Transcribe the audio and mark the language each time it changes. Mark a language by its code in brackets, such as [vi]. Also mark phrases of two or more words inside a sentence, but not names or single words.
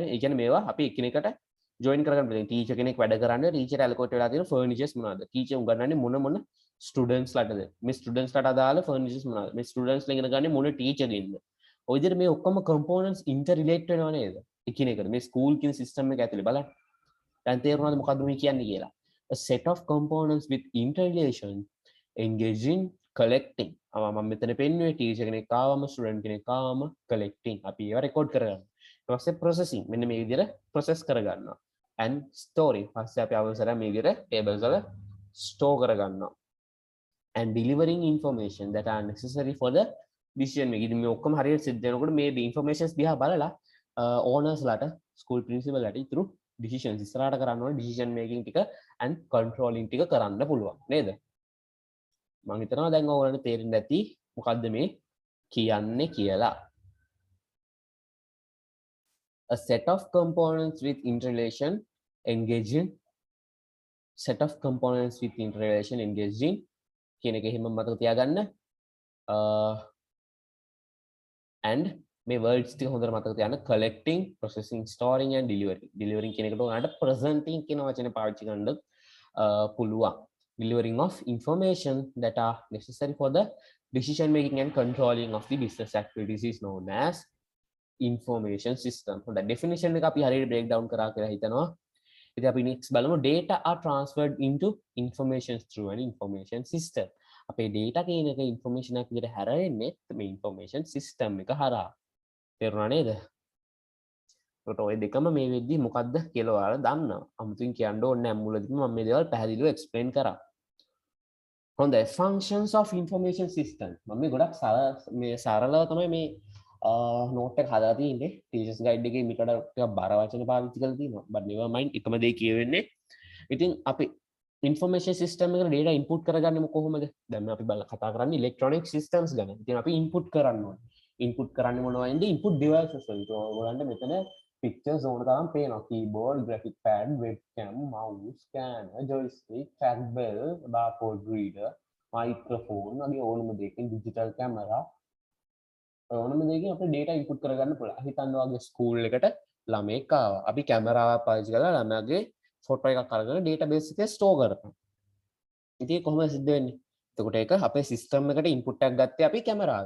[si] ඒ කියන්නේ මේවා අපි එකිනෙකට ජොයින් කරගන්න පුළුවන්. ටීචර් කෙනෙක් වැඩ කරන්නේ [en] teacher allocate [si] වෙලා තියෙන ෆර්නිචර්ස් මොනවාද? ටීචර් උගන්වන්නේ මොන ස්ටුඩන්ට්ස් ලටද? මේ ස්ටුඩන්ට්ස් ලට අදාළ ෆර්නිචර්ස් මොනවාද? මේ ස්ටුඩන්ට්ස් ලා ඉගෙන ගන්නේ මොන ටීචර්ගෙන්ද? ඔය විදිහට මේ ඔක්කොම [en] components interrelate [si] වෙනවා නේද? එකිනෙකට මේ ස්කූල් කියන සිස්ටම් එක ඇතුලේ බලන්න. දැන් තේරුණාද මොකද්ද මේ කියන්නේ කියලා? [en] A set of components with interrelation engaging collecting. [si] මම මෙතන පෙන්නුවේ ටීචර් කෙනෙක් ආවම ස්ටුඩන්ට් කෙනෙක් ආවම collecting. අපි ඒවා රෙකෝඩ් කරගන්නවා. ඊට පස්සේ processing. මෙන්න මේ විදිහට process කරගන්නවා. [en] and storing. [si] පස්සේ අපි අවසර මේ විදිහට tables වල store කරගන්නවා. [en] and delivering information that are necessary for the decision making. [si] ඉතින් මේ ඔක්කොම හරියට සිද්ධ වෙනකොට මේ informations දිහා බලලා owners ලාට [en] school principal [si] ලාට ඉතුරු decisions ඉස්සරහට කරන්න ඕන [en] decision making [si] ටික [en] and controlling [si] ටික කරන්න පුළුවන් නේද? මම හිතනවා දැන් ඔයගොල්ලන්ට තේරෙන්න ඇති මොකද්ද මේ කියන්නේ කියලා. [en] A set of components with interrelation engaging [si] කියන එක එහෙම මතක තියාගන්න. and මේ words ටික හොඳට මතක තියාගන්න. [en] collecting, processing, storing and delivering [si] කියන එකට උනාට presenting කියන වචනේ පාවිච්චි කරන්න පුළුවන්. [en] delivering of information that are necessary for the decision making and controlling of the business activities is known as information system. [si] හොඳයි definition එක අපි හරියට [en] break down [si] කරා කියලා හිතනවා. ඉතින් අපි next බලමු [en] data are transferred into information through an information system. [si] අපේ data කියන එක information එකක් විදිහට හැරෙන්නේ මේ [en] information system [si] එක හරහා. තේරුණා නේද? ඒකට ඔය දෙකම මේ වෙද්දී මොකද්ද කියලා ඔයාලා දන්නවා. අමුතුවෙන් කියන්න ඕනේ නැහැ. මුලදී මම මේ දේවල් පැහැදිලිව explain කරා. [en] හොඳයි functions of information system. [si] මම මේ ගොඩක් සරලව තමයි මේ නෝට් එක හදලා තියෙන්නේ. [en] teachers guide [si] එකේ මීට වඩා ටිකක් බර වචන පාවිච්චි කරලා තියෙනවා. [en] but never mind [si] එකම දේ කියවෙන්නේ. ඉතින් අපි [en] information system [si] එකට [en] data input [si] කරගන්නේ කොහොමද? දැන් අපි කතා කරන්නේ [en] electronic systems [si] ගැන. ඉතින් අපි input කරන්න ඕනේ. input කරන්නේ මොනවයින්ද? [en] input devices [si] වලින්. ඔයගොල්ලන්ට මෙතන pictures ඕන තරම් පේනවා. [en] keyboard, graphic pad, webcam, mouse, scanner, joystick, trackball, barcode reader, microphone [si] වගේ ඕනම දෙයකින් [en] digital camera [si] ඕනම දෙයකින් අපිට data input කරගන්න පුළුවන්. හිතන්න වගේ ස්කූල් එකට ළමයෙක් ආවා. අපි කැමරාවක් පාවිච්චි කරලා ළමයාගේ ෆොටෝ එකක් අරගෙන database එකේ store කරනවා. ඉතින් කොහොමද සිද්ධ වෙන්නේ? එතකොට ඒක අපේ system එකට input එකක් ගත්තේ අපි කැමරාවෙන්.